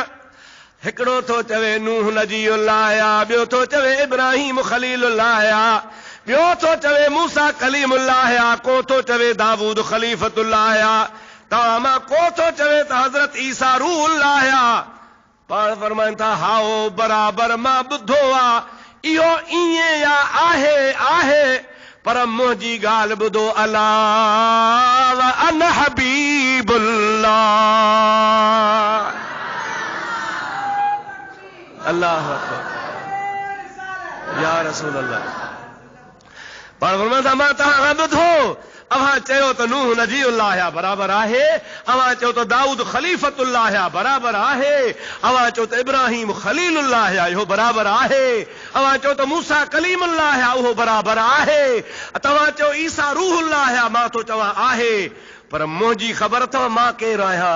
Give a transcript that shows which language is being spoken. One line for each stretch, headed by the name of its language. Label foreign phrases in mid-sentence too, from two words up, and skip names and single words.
Sindhi: हिकिड़ो थो चवे नूह नजीउल्लाह, ॿियो थो चवे इब्राहिम खलीलुल्लाह, ॿियो थो चवे मूसा कलीमुल्लाह, को थो चवे दाऊद खलीफतुल्लाह, तव्हां मां को थो चवे त हज़रत ईसा रूहुल्लाह। पाण फरमाइनि था हाओ बराबर मां ॿुधो आहे, इहो ईअं या आहे आहे, पर मुंहिंजी ॻाल्हि ॿुधो,
Arabic: ألا وأنا حبيب الله. الله يا رسول الله.
Sindhi: पाण फरमाइनि था मां तव्हां खां ॿुधो, अव्हां चयो त नूह नजीउल्लाह बराबर आहे, अव्हां चयो त दाऊद खलीफतुल्लाह बराबर आहे, अव्हां चयो त इब्राहिम खलीलुल्लाह इहो बराबर आहे, अव्हां चयो त मूसा कलीमुल्लाह उहो बराबर आहे, तव्हां चयो ईसा रूहुल्लाह, मां थो चवां आहे, पर मुंहिंजी ख़बर अथव मां केरु आहियां?